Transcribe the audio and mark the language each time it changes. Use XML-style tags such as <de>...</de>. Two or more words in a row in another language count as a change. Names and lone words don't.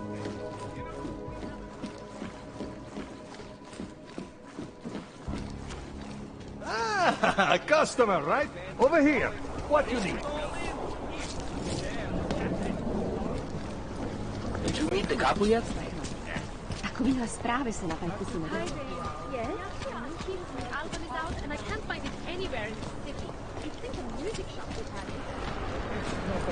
<en>Ah, customer, right? Over here. What you need? Did you meet the couple yet?</en> <cs>Takovýhle zprávy se na tajku nedají.</cs> <en>Yes? My album is out and I can't find it anywhere in the city. I think a music shop would have it.</en>